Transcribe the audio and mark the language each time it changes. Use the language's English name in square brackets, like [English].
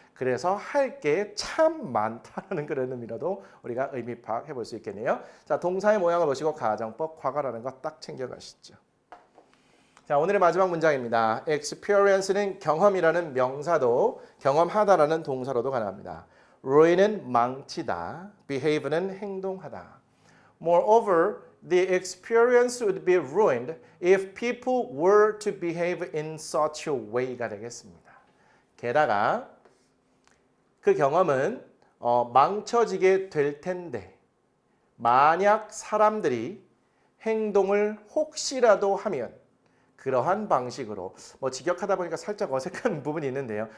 [Korean] 그래서 할 게 참 많다라는 그런 의미로도 우리가 의미 파악해 볼 수 있겠네요. 자, 동사의 모양을 보시고 가정법 과거라는 거 딱 챙겨가시죠. 자, 오늘의 마지막 문장입니다. experience는 경험이라는 명사도 경험하다라는 동사로도 가능합니다. ruin은 망치다, behave는 행동하다. [English] Moreover, the experience would be ruined if people were to behave in such a way [Korean] 가 되겠습니다. 게다가 그 경험은 망쳐지게 될 텐데 만약 사람들이 행동을 혹시라도 하면 그러한 방식으로 직역하다 보니까 살짝 어색한 부분이 있는데요.